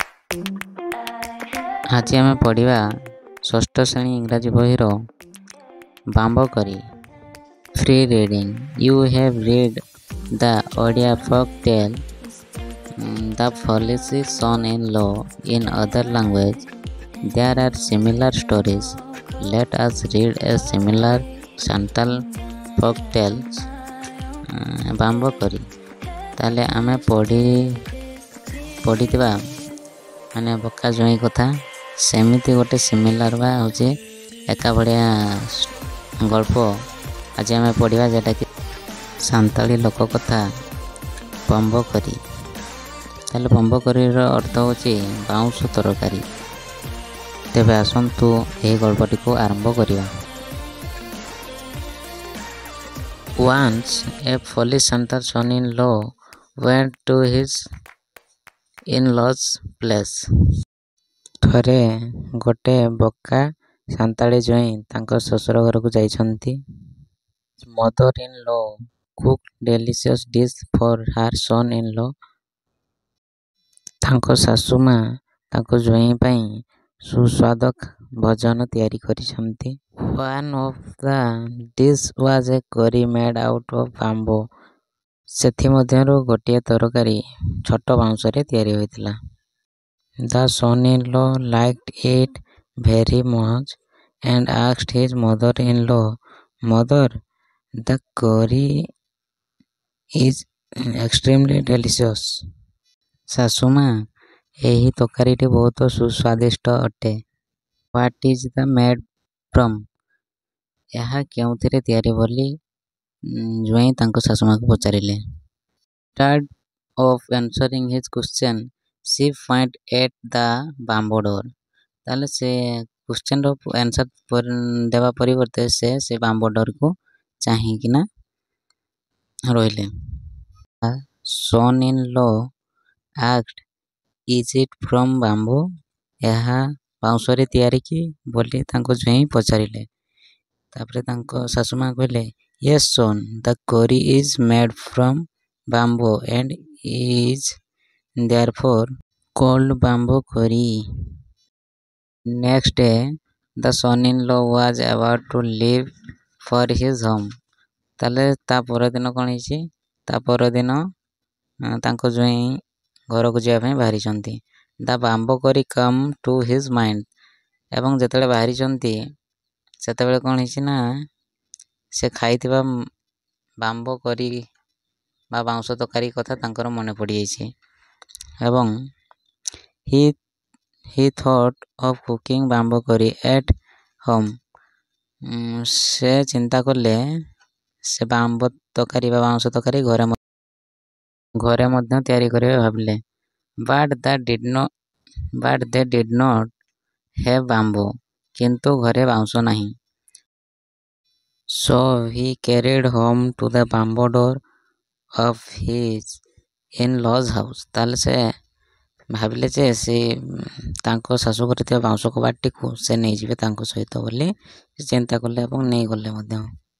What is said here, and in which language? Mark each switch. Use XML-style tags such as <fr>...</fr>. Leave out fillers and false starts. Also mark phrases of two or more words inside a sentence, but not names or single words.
<or>ଆଜି ଆମେ ପଢ଼ିବା ଷଷ୍ଠ ଶ୍ରେଣୀ ଇଂରାଜୀ ବହିର ବାମ୍ବ କରି।</or> <en>free reading. you have read the Odia folk tale the foolish son in law in other language. There are similar stories. Let us read a similar Santal folk tales.</en> <or>ବାମ୍ବ କରି। ତାହେଲେ ଆମେ ପଢ଼ିଥିବା ମାନେ ବକା ଜୁଇଁ କଥା ସେମିତି ଗୋଟେ ସିମିଲାର ବା ହେଉଛି ଏକା ଭଳିଆ ଗଳ୍ପ ଆଜି ଆମେ ପଢ଼ିବା, ଯେଉଁଟାକି ସାନ୍ତାଳୀ ଲୋକ କଥା ବମ୍ବ କରି। ତାହେଲେ ବମ୍ବ କରିର ଅର୍ଥ ହେଉଛି ବାଉଁଶ ତରକାରୀ। ତେବେ ଆସନ୍ତୁ ଏହି ଗଳ୍ପଟିକୁ ଆରମ୍ଭ କରିବା।</or> <en>Once a foolish Santal son-in-law went to his in-laws' place.</en> <or>ଥରେ ଗୋଟେ ବକା ସାନ୍ତାଳୀ ଜ୍ୱାଇଁ ତାଙ୍କ ଶ୍ୱଶୁର ଘରକୁ ଯାଇଛନ୍ତି।</or> <en>Mother-in-law cooked delicious dish for her son-in-law.</en> <or>ତାଙ୍କ ଶାଶୁ ମା ତାଙ୍କ ଜ୍ୱାଇଁ ପାଇଁ ସୁସ୍ୱାଦ ଭୋଜନ ତିଆରି କରିଛନ୍ତି।</or> <en>One of the dish was a curry made out of bamboo.</en> <or>ସେଥିମଧ୍ୟରୁ ଗୋଟିଏ ତରକାରୀ ଛୋଟ ବାଉଁଶରେ ତିଆରି ହୋଇଥିଲା।</or> <en>The son-in-law liked it very much and asked his mother-in-law, "Mother, the curry is extremely delicious."</en> <or>ଶାଶୁମା, ଏହି ତରକାରୀଟି ବହୁତ ସୁସ୍ୱାଦିଷ୍ଟ ଅଟେ।</or> <en>What is the made from?</en> <or>ଏହା କେଉଁଥିରେ ତିଆରି ବୋଲି ଜ୍ୱାଇଁ ତାଙ୍କ ଶାଶୁମାକୁ ପଚାରିଲେ।</or> <en>Instead of answering his question, she pointed at the bamboo door.</en> <or>ତାହେଲେ ସେ</or> <en>questionର answer</en> <or>ଦେବା ପରିବର୍ତ୍ତେ ସେ</or> <en>bamboo doorକୁ</en> <or>ଚାହିଁକିନା ରହିଲେ।</or> <en>Son-in-law asked, "Is it from bamboo?"</en> <or>ଏହା ବାଉଁଶରେ ତିଆରି କି ବୋଲି ତାଙ୍କ ଜ୍ୱାଇଁ ପଚାରିଲେ। ତାପରେ ତାଙ୍କ ଶାଶୁମା କହିଲେ,</or> <en>"Yes son, the curry is made from bamboo and is therefore called bamboo curry." Next day, the son-in-law was about to leave for his home.</en> <or>ତାହେଲେ ତା ପରଦିନ କ'ଣ ହେଇଛି? ତା ପରଦିନ ତାଙ୍କ ଜ୍ୱାଇଁ ଘରକୁ ଯିବା ପାଇଁ ବାହାରିଛନ୍ତି।</or> <en>The bamboo curry come to his mind.</en> <or>ଏବଂ ଯେତେବେଳେ ବାହାରିଛନ୍ତି ସେତେବେଳେ କ'ଣ ହେଇଛି ନା ସେ ଖାଇଥିବା</or> <en>bamboo curry</en> <or>ବା ବାଉଁଶ ତରକାରୀ କଥା ତାଙ୍କର ମନେ ପଡ଼ିଯାଇଛି।</or> <en>ଏବଂ he thought of cooking bamboo curry at home.</en> <or>ସେ ଚିନ୍ତା କଲେ ସେ ବାମ୍ବୋ ତରକାରୀ ବା ବାଉଁଶ ତରକାରୀ ଘରେ ମଧ୍ୟ ତିଆରି କରିବେ ଭାବିଲେ।</or> <en>But they did not have bamboo.</en> <or>କିନ୍ତୁ ଘରେ ବାଉଁଶ ନାହିଁ।</or> <en>So he carried home to the bamboo door of his in-laws' house.</en> <or>ତାହେଲେ ସେ ଭାବିଲେ ଯେ ସେ ତାଙ୍କ ଶାଶୁ ଘରେ ଥିବା ବାଉଁଶ କବାଟଟିକୁ ସେ ନେଇଯିବେ ତାଙ୍କ ସହିତ ବୋଲି ସେ ଚିନ୍ତା କଲେ ଏବଂ ନେଇଗଲେ ମଧ୍ୟ।</or>